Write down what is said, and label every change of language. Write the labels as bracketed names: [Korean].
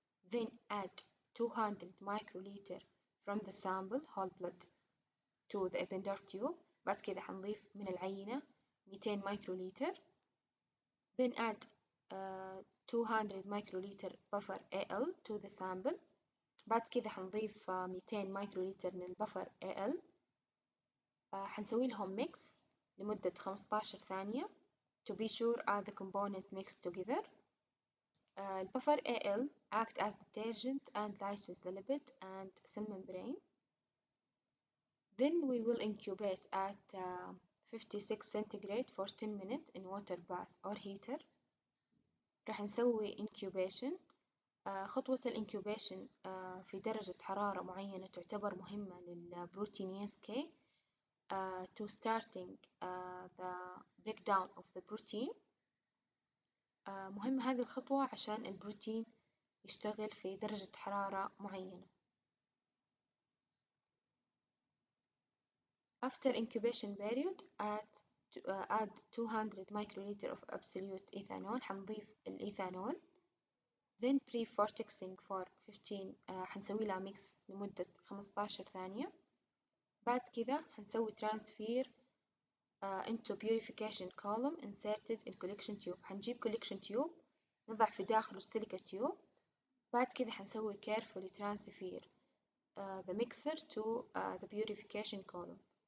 [English] Then add 200 microliter from the sample whole blood to the Eppendorf tube. [Arabic] بعد كده حنضيف من العينة 200 مايكروليتر. [English] Then add 200 microliter buffer AL to the sample. [Arabic] بعد كده حنضيف 200 مايكروليتر من البفر AL. حنسوي لهم ميكس لمدة 15 ثانية [English] to be sure all the components mixed together. البفر AL act as detergent and lyses the lipid and cell membrane. Then we will incubate at 56 centigrade for 10 minutes in water bath or heater. [Arabic] راح نسوي incubation. خطوة الانكيوبيشن في درجة حرارة معينة تعتبر مهمة للبروتينيز K [English] to starting the breakdown of the protein. [Arabic] مهم هذه الخطوة عشان البروتين يشتغل في درجة حرارة معينة. [English] After incubation period add 200 microliter of absolute ethanol. [Arabic] حنضيف الإيثانول. [English] Then pre-vortexing for 15 [Arabic] حنسوي لها ميكس لمدة 15 ثانية. بعد كده حنسوي [English] transfer into purification column inserted in collection tube. [Arabic] حنجيب collection tube نضع في داخله السيليكا تيوب. بعد كده حنسوي [English] carefully transfer the mixer to the purification column.